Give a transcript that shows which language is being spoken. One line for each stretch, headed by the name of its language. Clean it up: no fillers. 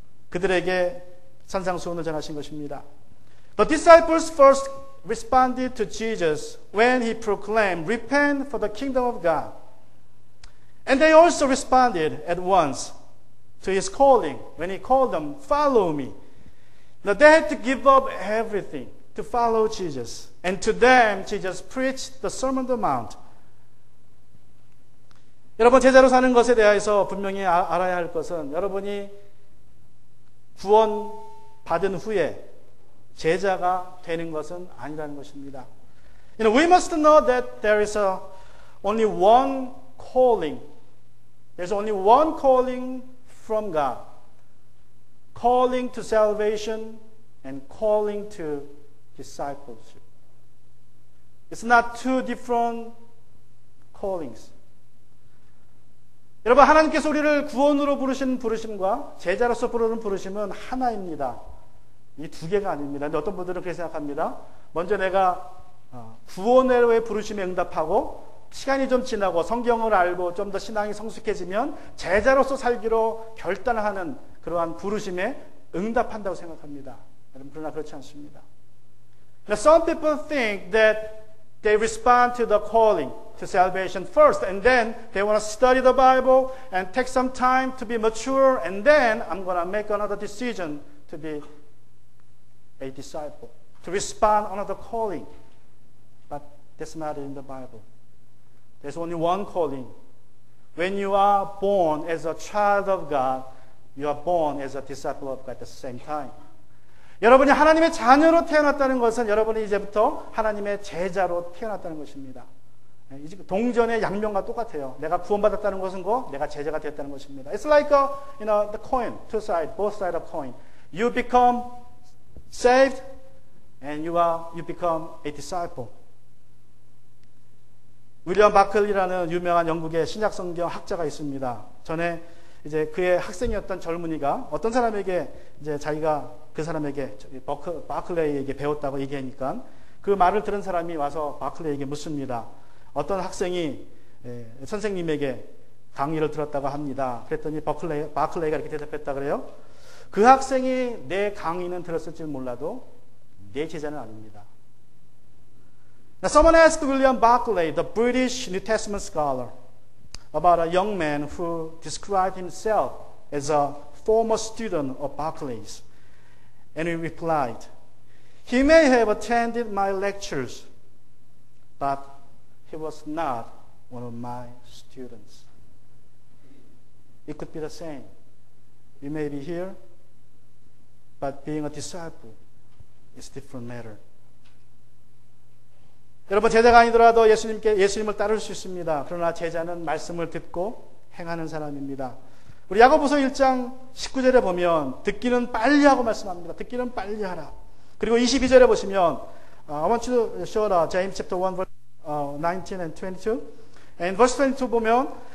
Korean: 그들에게 산상수훈을 전하신 것입니다.
English: The disciples first responded to Jesus when he proclaimed, "Repent, for the kingdom of God." And they also responded at once to his calling when he called them, "Follow me." Now they had to give up everything to follow Jesus. And to them, Jesus preached the Sermon on the Mount.
Korean: 여러분, 제자로 사는 것에 대해서 분명히 알아야 할 것은 여러분이 구원 받은 후에 제자가 되는 것은 아니라는 것입니다.
English: We must know that there is only one calling. There's only one calling from God. Calling to salvation and calling to discipleship. It's not two different callings.
Korean: 여러분, 하나님께서 우리를 구원으로 부르신 부르심과 제자로서 부르는 부르심은 하나입니다. 이 두 개가 아닙니다. 근데 어떤 분들은 그렇게 생각합니다. 먼저 내가 구원의 부르심에 응답하고 시간이 좀 지나고 성경을 알고 좀 더 신앙이 성숙해지면 제자로서 살기로 결단하는 그러한 부르심에 응답한다고 생각합니다. 여러분, 그러나 그렇지 않습니다.
English: Now, some people think that they respond to the calling to salvation first, and then they want to study the Bible and take some time to be mature, and then I'm going to make another decision to be a disciple, to respond another calling. But that's not in the Bible. There's only one calling. When you are born as a child of God, you are born as a disciple of God at the same time.
Korean: 여러분이 하나님의 자녀로 태어났다는 것은 여러분이 이제부터 하나님의 제자로 태어났다는 것입니다. 동전의 양면과 똑같아요. 내가 구원받았다는 것은 내가 제자가 되었다는 것입니다.
English: It's like the coin, two sides, both sides of coin. You become saved, and you become a disciple.
Korean: 윌리엄 바클리라는 유명한 영국의 신약성경 학자가 있습니다. 전에 이제 그의 학생이었던 젊은이가 어떤 사람에게 이제 자기가 그 사람에게 바클레이에게 배웠다고 얘기하니까 그 말을 들은 사람이 와서 바클레이에게 묻습니다. 어떤 학생이 선생님에게 강의를 들었다고 합니다. 그랬더니 바클레이가 이렇게 대답했다 그래요. 그 학생이 내 강의는 들었을지 몰라도 내 제자는 아닙니다.
English: Now, someone asked William Barclay, the British New Testament scholar, about a young man who described himself as a former student of Barclay's. And he replied, "He may have attended my lectures, but he was not one of my students." It could be the same. You may be here, but being a disciple is a different matter.
Korean: 여러분, 제자가 아니더라도 예수님을 따를 수 있습니다. 그러나 제자는 말씀을 듣고 행하는 사람입니다. 우리 야고보서 1장 19절에 보면 듣기는 빨리 하고 말씀합니다. 듣기는 빨리 하라. 그리고 22절에 보시면
English: I want you to show James chapter 1 verse 19 and 22. And verse 22
Korean: 보면